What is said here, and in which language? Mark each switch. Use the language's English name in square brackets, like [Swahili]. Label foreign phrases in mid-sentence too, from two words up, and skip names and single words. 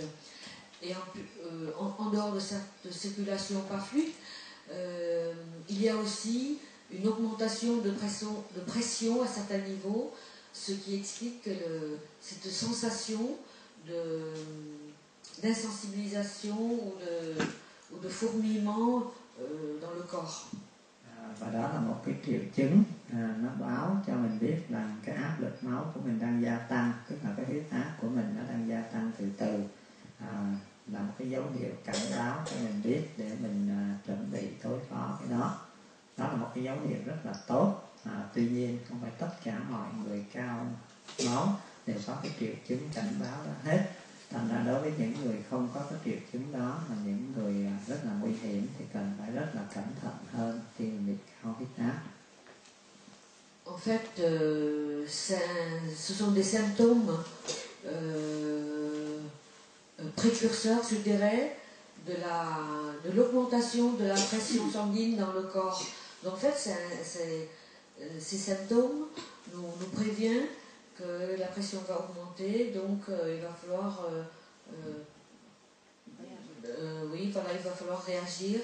[French] Et en dehors de cette circulation pas fluide, il y a aussi une augmentation de pression à certains niveaux, ce qui explique que cette sensation d'insensibilisation ou de fourmillement dans le corps. [Vietnamese] Và đó là một cái triệu chứng nó báo cho mình biết rằng cái áp lực máu của mình đang gia tăng, tức là cái huyết áp của mình nó đang gia tăng từ từ, là một cái dấu hiệu cảnh báo cho mình biết để mình chuẩn bị đối phó với nó. Đó là một cái dấu hiệu rất là tốt. Tuy nhiên không phải tất cả mọi người cao máu đều có cái triệu chứng cảnh báo đó hết. Thành ra đối với những người không có cái triệu chứng đó, mà những người rất là nguy hiểm thì cần phải rất là cẩn thận hơn khi mình bị cao huyết áp. [French] En fait, ce sont des symptômes précurseurs, je dirais, de l'augmentation de la pression sanguine dans le corps. Donc en fait, ces symptômes nous préviennent que la pression va augmenter, donc il va falloir il va falloir réagir.